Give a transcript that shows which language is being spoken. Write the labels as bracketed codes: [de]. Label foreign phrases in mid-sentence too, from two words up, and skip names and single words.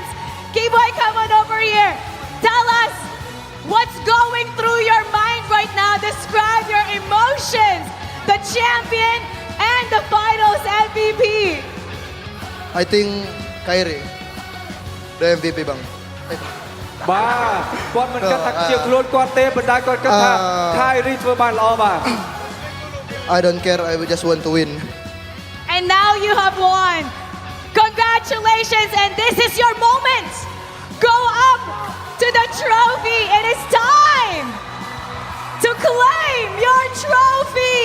[en] K-Boy, come on over here. Tell us what's going through your mind right now. Describe your emotions, the champion and the finals MVP. I think Kyrie, the MVP បង [km] បាទគាត់មិនគិតថាជាខ្លួនគាត់ទេប៉ុន្តែគាត់គិតថា Kyrie ធ្វើបានល្អបាទ [en] I don't care, I just want to win. And now you have won. Congratulations, and this is your moment. Go up to the trophy. It is time to claim your trophy.